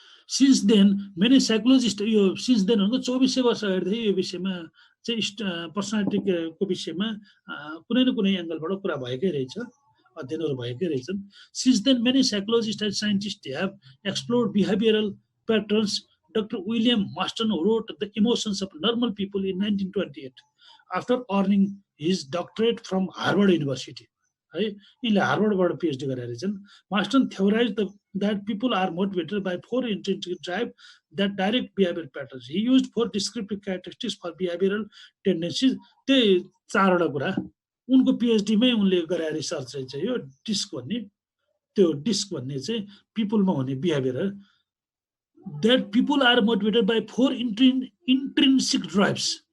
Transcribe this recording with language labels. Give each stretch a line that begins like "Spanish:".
English: since then many psychologist
Nepali: यो
English: Since then भनेको 2400 वर्ष अगाडिदेखि यो विषयमा चाहिँ पर्सनालिटीको विषयमा कुनै न कुनै एंगलबाट कुरा भएकै रहेछ अध्ययनहरु भएकै रहेछन् since then many psychologist and scientist have explored behavioural patterns Dr. William Marston wrote The Emotions of Normal People in 1928 after earning his doctorate from Harvard University. In Harvard PhD
Nepali: गरेछन्
English: Marston theorized that people are motivated by 4 intrinsic drive that direct behavioral patterns. He used 4 descriptive characteristics for behavioral tendencies.
Nepali: त्यही चारवटा कुरा उनको PhD मै उनले गरे research चाहिँ यो डिस्क भन्ने त्यो डिस्क भन्ने चाहिँ पिपलमा हुने behaviour
English: that people are motivated by 4 intrinsic drives.